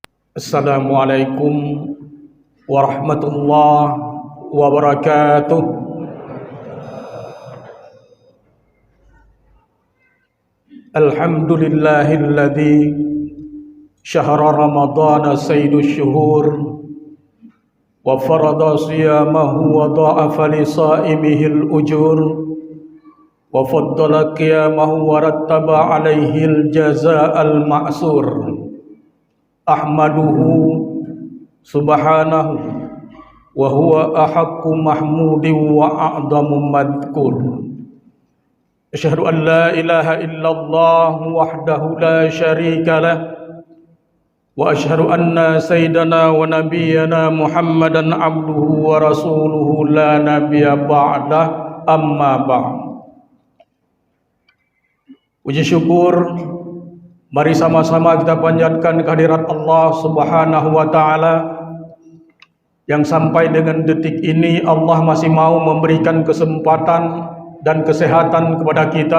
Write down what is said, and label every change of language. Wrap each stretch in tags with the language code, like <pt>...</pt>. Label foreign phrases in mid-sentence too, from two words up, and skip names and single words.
<ar>السلام عليكم ورحمة الله وبركاته. الحمد لله الذي شهر رمضان سيد الشهور وفرض صيامه وضاعف لصائمه الأجور وفضل قيامه ورتب عليه الجزاء المأثور. أحمده سبحانه وهو أحق محمود وأعظم مذكور. أشهد أن لا إله إلا الله وحده لا شريك له وأشهد أن سيدنا ونبينا محمدا عبده ورسوله لا نبي بعده، أما بعد.</ar> <id>Puji syukur mari sama-sama kita panjatkan kehadirat Allah</id> <ar>سبحانه وتعالى</ar> <id>yang sampai dengan detik ini Allah masih mau memberikan kesempatan dan kesehatan kepada kita.</id>